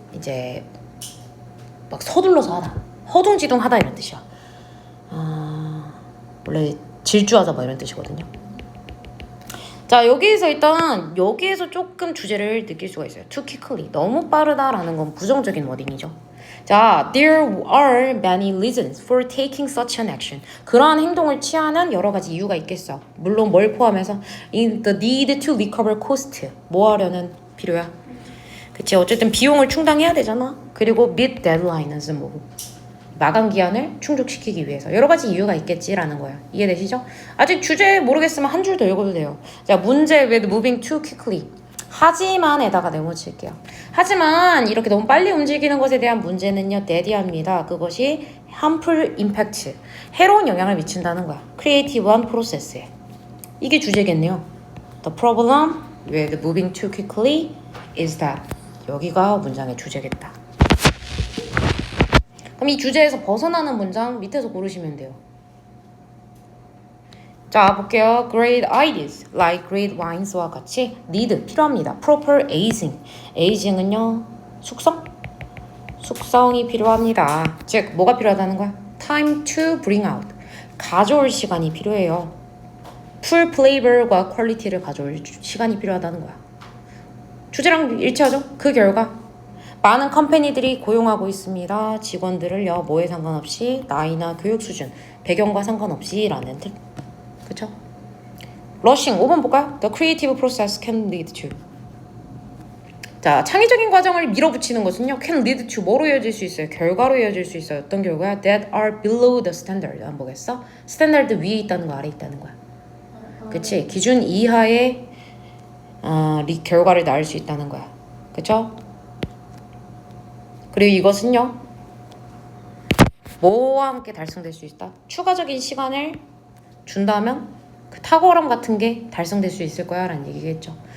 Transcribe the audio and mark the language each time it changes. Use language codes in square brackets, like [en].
[ko] 이제 막 서둘러서 하다 허둥지둥하다 이런 뜻이야. 원래 질주하다 뭐 이런 뜻이거든요. 자 여기에서 일단 여기에서 조금 주제를 느낄 수가 있어요. [en] too quickly [ko] 너무 빠르다라는 건 부정적인 워딩이죠. [en] 자 there are many reasons for taking such an action. [ko] 그러한 행동을 취하는 여러 가지 이유가 있겠어. 물론 뭘 포함해서 [en] in the need to recover cost [ko] 뭐 하려는 필요야. 그치 어쨌든 비용을 충당해야 되잖아. 그리고 [en] meet deadline [ko] 은 뭐고 마감 기한을 충족시키기 위해서 여러 가지 이유가 있겠지라는 거야. 이해되시죠? 아직 주제 모르겠으면 한 줄 더 읽어도 돼요. 자 문제 [en] with moving too quickly [ko] 하지만에다가 네모 칠게요. 하지만 이렇게 너무 빨리 움직이는 것에 대한 문제는요 대디합니다. 그것이 [en] harmful impact [ko] 해로운 영향을 미친다는 거야. 크리에이티브한 프로세스에 이게 주제겠네요. [en] The problem with moving too quickly is that [ko] 여기가 문장의 주제겠다. 그럼 이 주제에서 벗어나는 문장 밑에서 고르시면 돼요. 자 볼게요. [en] Great ideas like great wines와 같이 need [ko] 필요합니다. [en] Proper aging aging은요 [ko] 숙성이 필요합니다. 즉 뭐가 필요하다는 거야? [en] Time to bring out [ko] 가져올 시간이 필요해요. Full flavor과 퀄리티를 가져올 시간이 필요하다는 거야. 주제랑 일치하죠? 그 결과 많은 컴퍼니들이 고용하고 있습니다. 직원들을요 뭐에 상관없이 나이나 교육 수준 배경과 상관없이 라는 뜻. 그쵸? 러싱 5번 볼까요? [en] The creative process can lead to [ko] 자 창의적인 과정을 밀어붙이는 것은요 can lead to 뭐로 이어질 수 있어요? 결과로 이어질 수 있어요. 어떤 결과야? [en] That are below the standard [ko] 안 보겠어? 스탠다드 위에 있다는 거 아래 있다는 거야. 그치? 기준 이하의 결과를 낳을 수 있다는 거야. 그쵸? 그리고 이것은요 뭐와 함께 달성될 수 있다? 추가적인 시간을 준다면 그 탁월함 같은 게 달성될 수 있을 거야 라는 얘기겠죠.